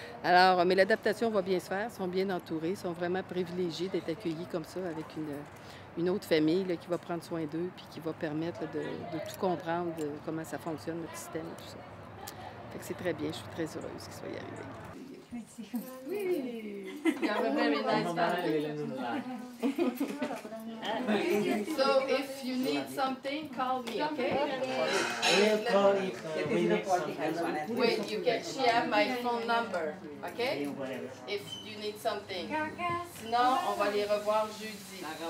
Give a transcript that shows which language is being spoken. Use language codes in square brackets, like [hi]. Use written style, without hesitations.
[fr] Alors, mais l'adaptation va bien se faire, ils sont bien entourés, ils sont vraiment privilégiés d'être accueillis comme ça avec une autre famille là, qui va prendre soin d'eux puis qui va permettre là, de tout comprendre de comment ça fonctionne, notre système et tout ça. Fait que c'est très bien, je suis très heureuse qu'ils soient arrivés. Oui! [en] You have a very nice family. So if you need something, call me, okay? I will call if we need something. Wait, she have my phone number, okay? If you need something. [fr] Sinon, on va les revoir jeudi.